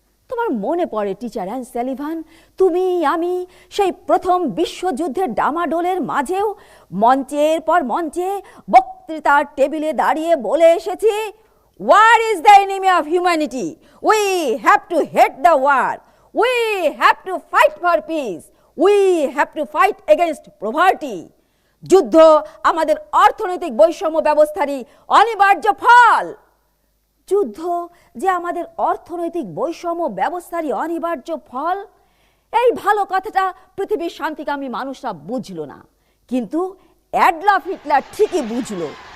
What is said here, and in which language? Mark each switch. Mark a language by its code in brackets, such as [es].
[bn] তোমার মনে পড়ে টিচার অ্যান্ড সেলিভান, তুমি আমি সেই প্রথম বিশ্বযুদ্ধের ডামাডোলের মাঝেও মঞ্চের পর মঞ্চে বক্তৃতার টেবিলে দাঁড়িয়ে বলে এসেছি, [en] War is the enemy of humanity. We have to hate the war. We have to fight for peace. We have to fight against poverty. [bn] যুদ্ধ আমাদের অর্থনৈতিক বৈষম্য ব্যবস্থারই অনিবার্য ফল। যুদ্ধ যে আমাদের অর্থনৈতিক বৈষম্য ব্যবস্থারই অনিবার্য ফল, এই ভালো কথাটা পৃথিবীর শান্তিকামী মানুষরা বুঝলো না, কিন্তু অ্যাডলফ হিটলার ঠিকই বুঝলো।